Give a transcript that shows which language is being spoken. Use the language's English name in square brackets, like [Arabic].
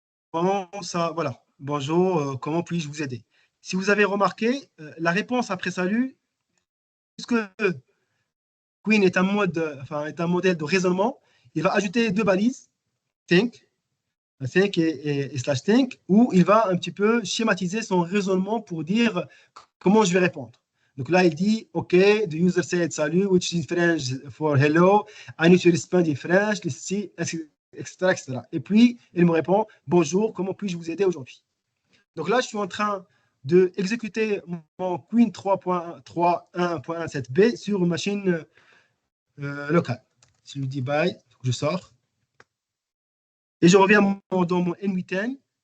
[French] Comment ça, voilà. Bonjour, comment puis-je vous aider? Si vous avez remarqué, la réponse après salut, puisque Queen est est un modèle de raisonnement, il va ajouter deux balises, think, think et slash think, où il va un petit peu schématiser son raisonnement pour dire comment je vais répondre. Donc là, il dit, [English] OK, the user said salut, which is French for hello, I need to respond in French, let's see, etc., etc. [French] Et puis, il me répond, bonjour, comment puis-je vous aider aujourd'hui? Donc là, je suis en train d'exécuter mon Queen 3.1.17b sur une machine locale. Si je lui dis bye, je sors. Et je reviens dans mon N8N.